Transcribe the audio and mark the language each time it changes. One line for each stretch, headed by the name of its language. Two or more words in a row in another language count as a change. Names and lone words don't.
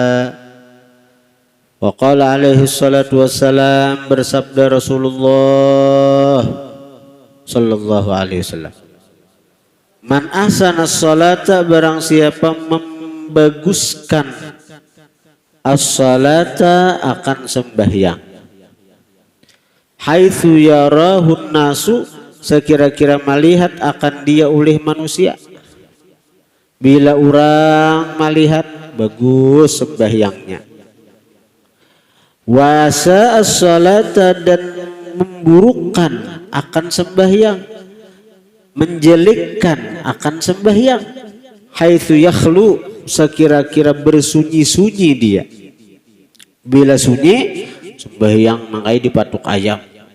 Arabic: وقال عليه الصلاة والسلام
Banjar: bersabda Rasulullah
Arabic: صلى الله عليه وسلم من أحسن الصلاة
Banjar: barang siapa membaguskan as-salata akan sembahyang
Arabic: حيث يراه الناس
Banjar: sekira-kira melihat akan dia oleh manusia bila orang melihat bagus sembahyangnya
Arabic: وأساء الصلاة
Banjar: dan memburukkan akan sembahyang menjelekkan akan sembahyang
Arabic: حيث يخلو
Banjar: sekira-kira bersunyi-sunyi dia bila sunyi sembahyang mangai dipatuk ayam